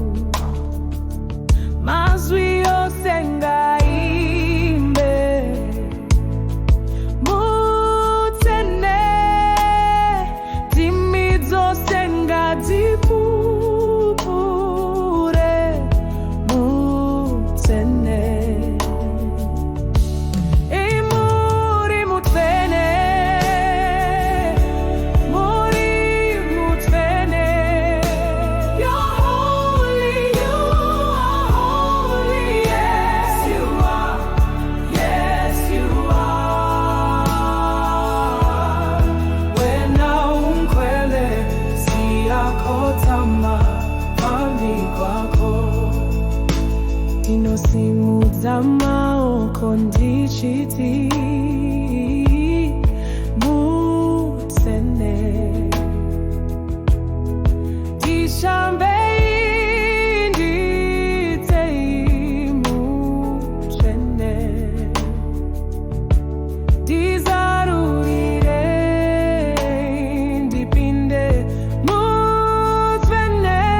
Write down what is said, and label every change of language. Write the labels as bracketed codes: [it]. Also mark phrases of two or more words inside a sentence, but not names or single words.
[sn] Mazwi ose ngaimbe mutsvene, ndimi dzose ngadzipupure mutsvene. Muri mutsvene, muri mutsvene. [en] You're holy, you are holy, yes you are, yes you are. [zu] Wena umkhwele siyakhothama phambi kwakho. [sn] Ndinosimudza maoko ndichiti mutsvene, ndishambei ndidzei mutsvene, ndizarurirei ndipinde mutsvene.